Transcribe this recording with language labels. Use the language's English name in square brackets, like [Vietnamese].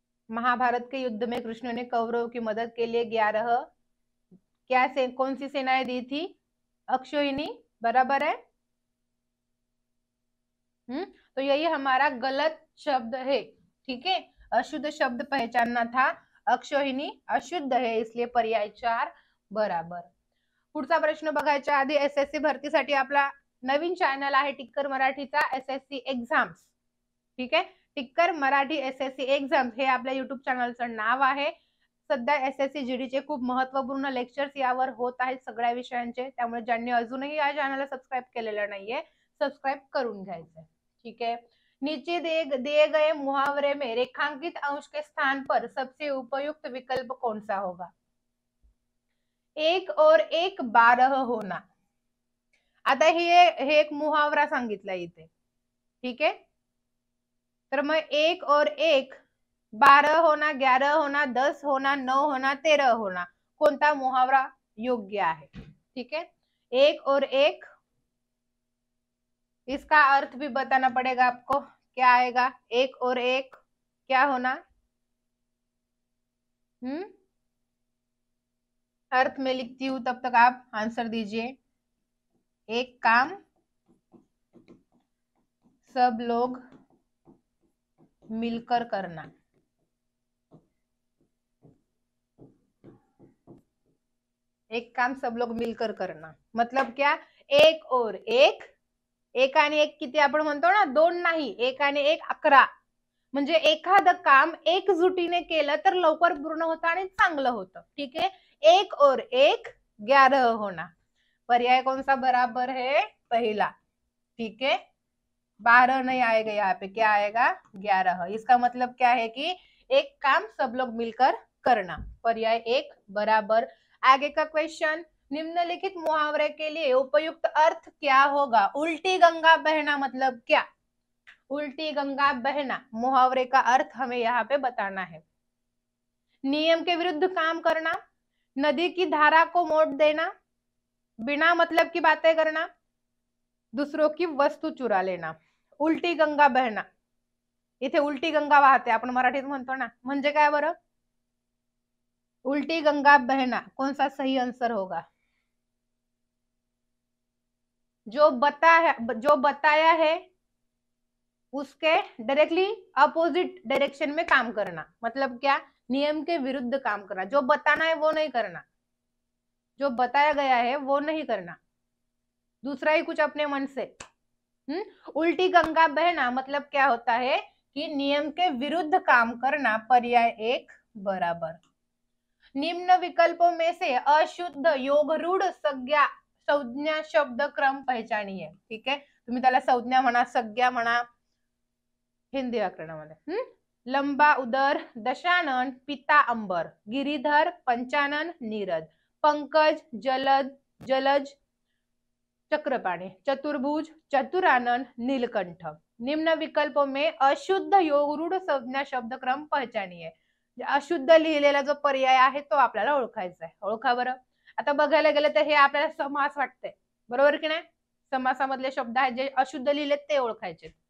[Hindi] महाभारत के युद्ध में कृष्ण ने कौरवों की मदद के लिए 11 कौन सी सेनाएं दी थी? अक्षौहिणी बराबर है। तो यही हमारा गलत शब्द है। ठीक है, अशुद्ध शब्द पहचानना था। अक्षोहिणी अशुद्ध है, इसलिए पर्याय 4 बराबर। [Marathi] पुढचा प्रश्न बघायच्या आधी एसएससी भरतीसाठी आपला नवीन चॅनल आहे टिक्कर मराठीचा एसएससी एक्झाम्स। ठीक आहे, टिक्कर मराठी एसएससी एक्झाम्स हे आपल्या युट्यूब चॅनलचं नाव आहे। सध्या एसएससी जीडीचे खूप महत्वपूर्ण लेक्चर्स यावर होत आहेत सगळ्या विषयांचे, त्यामुळे ज्यांनी अजूनही या चॅनलला सबस्क्राईब केलेलं नाहीये सबस्क्राईब करून घ्यायचंय। [Hindi] ठीक है, नीचे दिए गए मुहावरे में रेखांकित अंश के स्थान पर सबसे उपयुक्त विकल्प कौन सा होगा? 1 और 1 12 होना। [Marathi] आता हे एक मुहावरा सांगितला इथे। ठीक है, तर मग [Hindi] 1 और 1 12 होना, 11 होना, 10 होना, 9 होना, 13 होना, [Marathi] कोणता मुहावरा योग्य आहे? [Hindi] ठीक है, 1 और 1, इसका अर्थ भी बताना पड़ेगा आपको, क्या आएगा? 1 और 1 क्या होना? अर्थ में लिखती हूं, तब तक आप आंसर दीजिए। एक काम सब लोग मिलकर करना। एक काम सब लोग मिलकर करना मतलब क्या? 1 और 1, [Marathi] 1 आणि 1 किती आपण म्हणतो ना, 2 नाही, 1 आणि 1 11, म्हणजे एखादं काम एकजुटीने केलं तर लवकर पूर्ण होतं आणि चांगलं होतं। [Hindi] ठीक है, 1 और 1 11 होना। पर्याय कौन सा बराबर है? पहला। ठीक है, 12 नहीं आएगा यहाँ पे, क्या आएगा? 11। इसका मतलब क्या है कि एक काम सब लोग मिलकर करना। पर्याय 1 बराबर। आगे का क्वेश्चन, निम्नलिखित मुहावरे के लिए उपयुक्त अर्थ क्या होगा? उल्टी गंगा बहना मतलब क्या? उल्टी गंगा बहना मुहावरे का अर्थ हमें यहाँ पे बताना है। नियम के विरुद्ध काम करना, नदी की धारा को मोड़ देना, बिना मतलब की बातें करना, दूसरों की वस्तू चुरा लेना। उल्टी गंगा बहना, [Marathi] इथे उल्टी गंगा वाहते आपण मराठीत म्हणतो ना, म्हणजे काय बरं? [Hindi] उल्टी गंगा बहना कौन सा सही आंसर होगा? जो बताया है उसके डायरेक्टली अपोजिट डायरेक्शन में काम करना, मतलब क्या? नियम के विरुद्ध काम करना। जो बताना है वो नहीं करना, जो बताया गया है वो नहीं करना, दूसरा ही कुछ अपने मन से। उल्टी गंगा बहना मतलब क्या होता है कि नियम के विरुद्ध काम करना। पर्याय 1 बराबर। निम्न विकल्पों में से अशुद्ध योगरूढ संज्ञा शब्द क्रम पहचानिए। [Marathi] ठीक है, तुम्ही त्याला संज्ञा म्हणा, संज्ञा म्हणा हिंदी व्याकरणामध्ये। [Hindi] लंबा उदर दशानन पिता अंबर, गिरिधर पंचानन नीरद, पंकज जलज चक्रपाणी, चतुर्भुज चतुरानन नीलकंठ। निम्न विकल्पों में अशुद्ध योगरूढ संज्ञा शब्द क्रम पहचानिए। [Marathi] अशुद्ध लिहिलेला जो पर्याय आहे तो आपल्याला ओळखायचा आहे। ओळखा बरं। आता बघायला गेलं तर हे आपल्याला समास वाटतंय, बरोबर की नाही? समासामधले शब्द आहेत जे अशुद्ध लिहिलेत ते ओळखायचे।